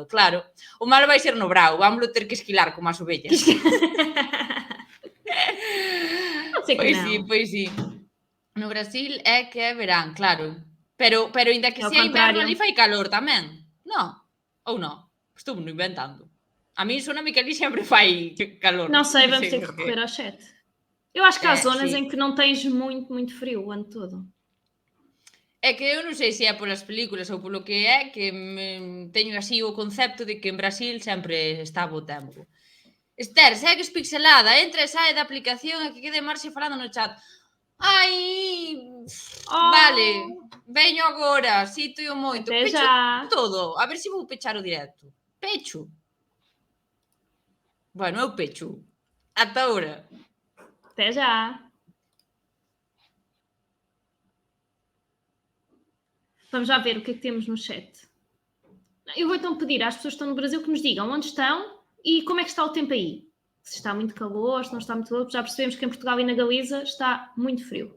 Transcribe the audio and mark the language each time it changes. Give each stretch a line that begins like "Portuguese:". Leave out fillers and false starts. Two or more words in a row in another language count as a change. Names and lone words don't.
Galician: Claro, o malo vai ser no brao, vámoslo ter que esquilar como as ovellas. Pois sí. No Brasil é que é verán, claro. Pero ainda que sea inverno, ali fai calor tamén. Non? Ou non? Estou me inventando. A mí sona-me que ali sempre fai calor.
Portuguese: Não sei, vamos ter que recorrer ao chat. Eu acho que há zonas em que não tens muito, muito frio o ano todo.
Galician: É que eu non sei se é polas películas ou polo que é, que teño así o concepto de que en Brasil sempre está bo tempo. Esther, segues pixelada, entra e sae da aplicación e que quede Marxe falando no chat. Ai, vale, veño agora, sítio moito.
Portuguese: Até
Galician: Pecho
Portuguese: já.
Galician: todo, a ver se vou pechar o directo. Pecho. Bueno, eu pecho. Ata ahora.
Portuguese: Até já. Vamos já ver o que é que temos no chat. Eu vou então pedir às pessoas que estão no Brasil que nos digam onde estão e como é que está o tempo aí. Se está muito calor, se não está muito calor. Já percebemos que em Portugal e na Galiza está muito frio.